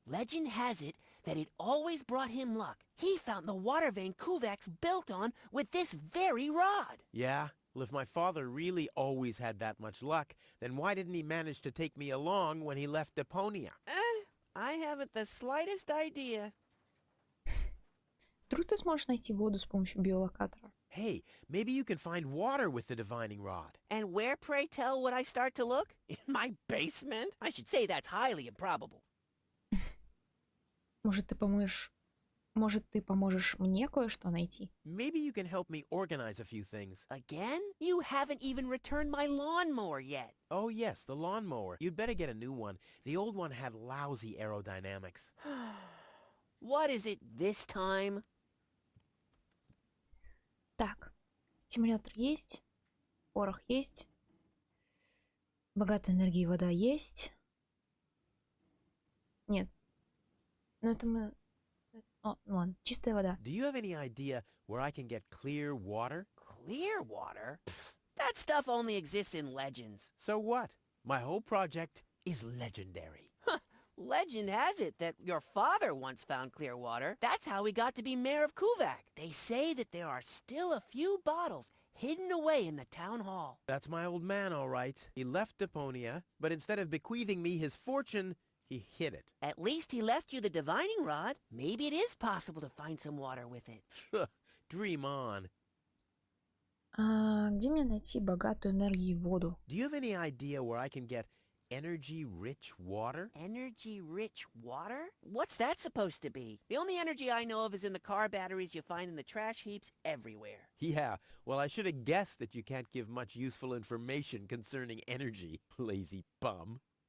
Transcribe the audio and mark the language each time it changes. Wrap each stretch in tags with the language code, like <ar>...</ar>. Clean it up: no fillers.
<en>Legend has it that it always brought him luck. He found the water vein Kuvak's built on with this very rod. Yeah? Well, if my father really always had that much luck, then why didn't he manage to take me along when he left Deponia? I haven't the slightest idea.</en> <ru>Вдруг ты сможешь найти воду с помощью биолокатора?</ru> <en>Hey, maybe you can find water with the divining rod. And where, pray tell, would I start to look? In my basement? I should say that's highly improbable.</en> <ru>Может, ты помоешь Может, ты поможешь мне кое-что найти?</ru> <en>Maybe you can help me organize a few things. Again? You haven't even returned my lawnmower yet. Oh yes, the lawnmower. You'd better get a new one. The old one had lousy aerodynamics. What is it this time?</en> <ru>Так, стимулятор есть, порох есть, богатая энергия и вода есть. Нет, ну это мы... О, ну ладно, чистая вода.</ru> <en>Do you have any idea where I can get clear water? Clear water? Pfft, that stuff only exists in legends. So what? My whole project is legendary. Legend has it that your father once found clear water. That's how he got to be mayor of Kuvak. They say that there are still a few bottles hidden away in the town hall. That's my old man, all right. He left Deponia, but instead of bequeathing me his fortune, he hid it. At least he left you the divining rod. Maybe it is possible to find some water with it. Dream on.</en> <ru>Где мне найти богатую энергию и воду?</ru> <en>Do you have any idea where I can get energy-rich water? Energy-rich water? What's that supposed to be? The only energy I know of is in the car batteries you find in the trash heaps everywhere. Yeah, well, I should have guessed that you can't give much useful information concerning energy, lazy bum.</en>